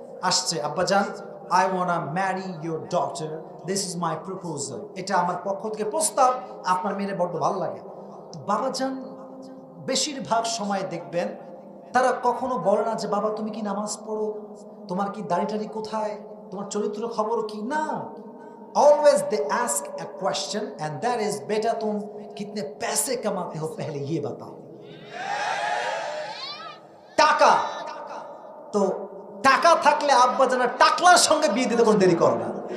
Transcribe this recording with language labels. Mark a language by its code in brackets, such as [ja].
[bn] আসছে, আব্বাজান [en] I wanna marry your daughter, this is my proposal, [bn] এটা আমার পক্ষ থেকে প্রস্তাব, আপনার মেয়ের বড্ড ভালো লাগে। বাবাজান বেশিরভাগ সময় দেখবেন তারা কখনো বলে না যে বাবা তুমি কি নামাজ পড়ো, তোমার কি দাড়ি কোথায়, তোমার চরিত্র খবর কি, না। [en] Always they ask a question and that is [hi] बेटा तुम कितने पैसे कमाते हो पहले ये बताओ। [bn] টাকা তো টাকা থাকলে আব্বা জানা টাকলার সঙ্গে বিয়ে দিতে কোনো দেরি করে না।